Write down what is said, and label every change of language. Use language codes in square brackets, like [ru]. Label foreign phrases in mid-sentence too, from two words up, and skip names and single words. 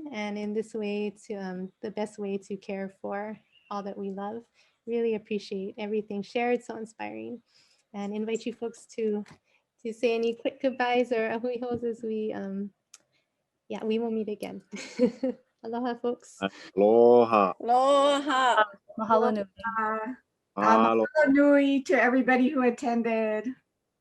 [en] And in this way, to the best way to care for all that we love. Really appreciate everything shared, so inspiring. And invite you folks to say any quick goodbyes or [haw] ahui hos [en] as we, yeah, we will meet again. Aloha, folks. Aloha. Aloha. [haw] Mahalo nui. Mahalo nui [en] to everybody who attended.